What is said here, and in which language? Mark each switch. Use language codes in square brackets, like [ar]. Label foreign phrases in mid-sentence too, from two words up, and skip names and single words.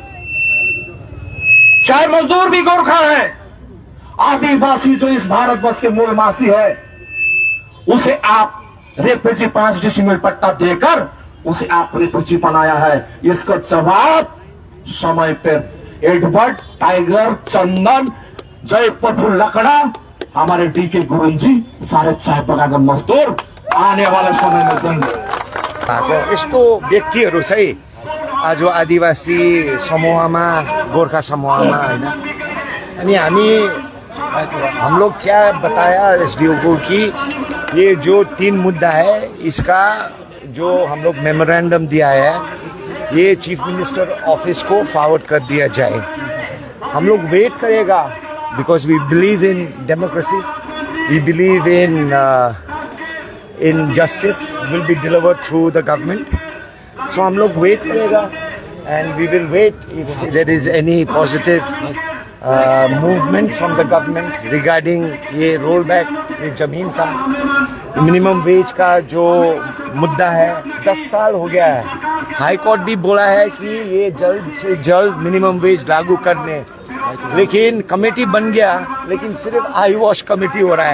[hi] चाहे मजदूर भी गोरखा है, आदिवासी जो इस भारतवर्ष के मूलवासी है, उसे आप रेफ्यूजी 5 डिसिमल पट्टा देकर उसे आप रेफ्यूजी बनाया है। इसका जवाब समय पर एडवर्ड, टाइगर, चंदन, जय प्रफुल्ल लकड़ा, हमारे डीके गुरुङ जी, सारे चाय बगानका मजदूर आने वाले समय में देंगे। [ne] यस्तो व्यक्तिहरू चाहिँ आज आदिवासी समूहमा, गोरखा समूहमा हैन, अनि [hi] हम लोग क्या बताया एसडीओ को कि ये जो 3 मुद्दा है, इसका जो हम लोग मेमोरेंडम दिया है, ये [en] Chief Minister office [hi] को फॉरवर्ड कर दिया जाए। हम लोग वेट करेगा, [en] Because we believe in democracy, we believe in justice will be delivered through the government. [hi] सो हम लोग वेट करेगा [en] and we will wait if there is any positive movement from the government regarding [hi] ये [en] roll back, [hi] ये जमीन का [en] minimum wage [hi] का जो मुद्दा है। 10 साल हो गया है, [en] High Court [hi] भी बोला है कि ये जल्द से जल्द [en] minimum wage [hi] लागू करने, लेकिन कमेटी बन गया, लेकिन सिर्फ [en] eye wash committee [hi] हो रहा है।